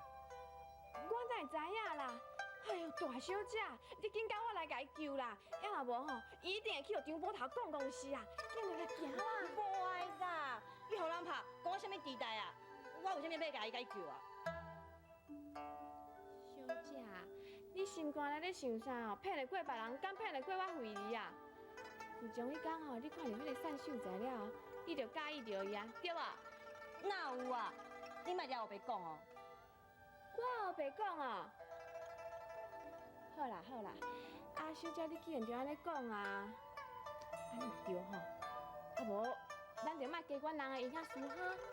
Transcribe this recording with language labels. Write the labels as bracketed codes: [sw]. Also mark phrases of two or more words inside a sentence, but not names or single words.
[nan] 我哪会知影啦？哎呦，大小姐，你紧甲我来甲伊救啦！要若无吼，伊一定会去互张宝头讲死啊！咱来行啦！无爱啦，你互人拍，讲我啥物地带啊？我有啥物要甲伊救啊？小姐，你心肝内咧想啥哦？骗得过别人，敢骗得过我惠梨啊？自从迄天吼，你看到迄个散秀才了后，你就介意着伊啊，对无？哪有啊？你莫了后白讲哦。我后白讲哦。好啦好啦，啊小姐，你既然就安尼讲啊，安尼对吼，啊无，咱就莫加管人的影响事哈。